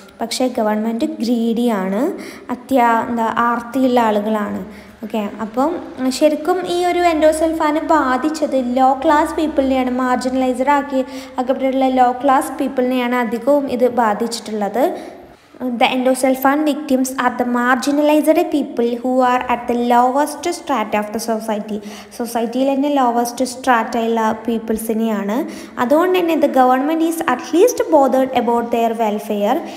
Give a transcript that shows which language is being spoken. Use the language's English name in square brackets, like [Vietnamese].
[Malayalam] പക്ഷേ ഗവൺമെൻറ് ഗ്രീഡിയാണ്, ആർത്തിയുള്ള ആളുകളാണ്. ഓക്കെ, അപ്പം ശരിക്കും ഈ ഒരു എൻഡോസൾഫാനെ ബാധിച്ചത് low class പീപ്പിളിനെയാണ്, marginalised ആക്കപ്പെട്ടിട്ടുള്ള low class പീപ്പിളിനെയാണ് അധികവും ഇത് ബാധിച്ചിട്ടുള്ളത്. [English] The endosulfan victims are the marginalized people who are at the lowest strata of the society. [Malayalam] സൊസൈറ്റിയിൽ തന്നെ ലോവസ്റ്റ് സ്ട്രാറ്റയുള്ള പീപ്പിൾസിനെയാണ്. അതുകൊണ്ട് തന്നെ [English] the government is at least bothered about their welfare.